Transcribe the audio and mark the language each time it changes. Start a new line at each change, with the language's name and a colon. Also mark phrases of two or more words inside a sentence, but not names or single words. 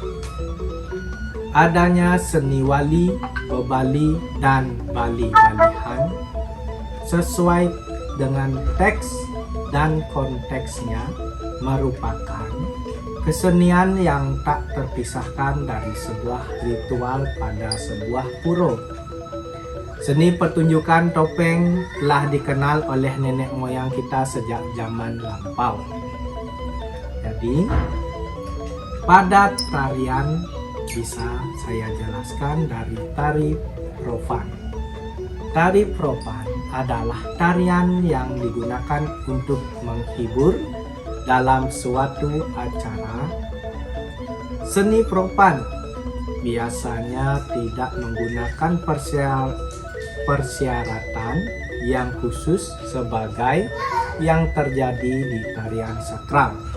Indonesian: Adanya seni wali, bebali, dan bali-balihan sesuai dengan teks dan konteksnya merupakan kesenian yang tak terpisahkan dari sebuah ritual pada sebuah pura. Seni pertunjukan topeng telah dikenal oleh nenek moyang kita sejak zaman lampau. Jadi, pada tarian bisa saya jelaskan dari tari profan. Tari profan adalah tarian yang digunakan untuk menghibur dalam suatu acara. Seni profan biasanya tidak menggunakan persyaratan yang khusus sebagai yang terjadi di tarian sakral.